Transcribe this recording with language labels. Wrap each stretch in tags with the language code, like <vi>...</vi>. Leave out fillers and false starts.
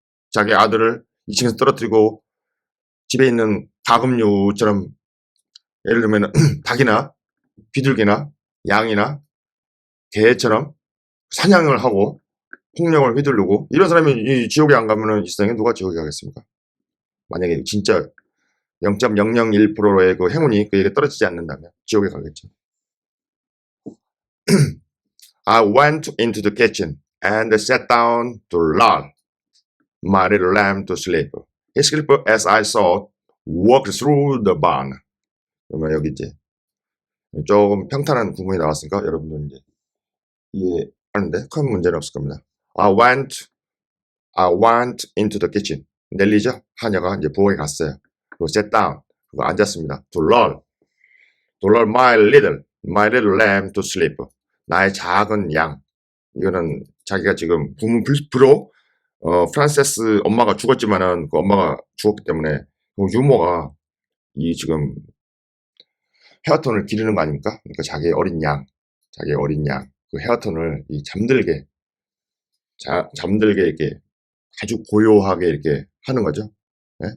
<ko>자기 아들을 2층에서 떨어뜨리고 집에 있는 가금류처럼 예를 들면 닭이나 비둘기나 양이나 개처럼 사냥을 하고 폭력을 휘두르고 이런 사람이 이 지옥에 안 가면은 이 세상에 누가 지옥에 가겠습니까? 만약에 진짜 0.001%의 그 행운이 그에게 떨어지지 않는다면 지옥에 가겠죠.</ko> <en>I went into the kitchen and sat down to lull my little lamb to sleep. He slept as I saw walked through the barn.</en> <ko>그러면 여기 이제 조금 평탄한 구문이 나왔으니까 여러분들 이제 이해하는데 큰 문제는 없을 겁니다.</ko> <en>I went into the kitchen. 넬리죠?</en> <ko>하녀가 이제 부엌에 갔어요. 그리고</ko> <en>sat down.</en> <ko>그리고 앉았습니다.</ko> <en>To lull my little lamb to sleep.</en> <ko>나의 작은 양. 이거는 자기가 지금 부모 불로 프란세스 엄마가 죽었지만은 그 엄마가 죽었기 때문에 그 유모가 이 지금 헤어톤을 기르는 거 아닙니까? 그러니까 자기의 어린 양. 자기 어린 양, 그 헤어턴을 이 잠들게 이렇게 아주 고요하게 이렇게 하는 거죠. 예?</ko>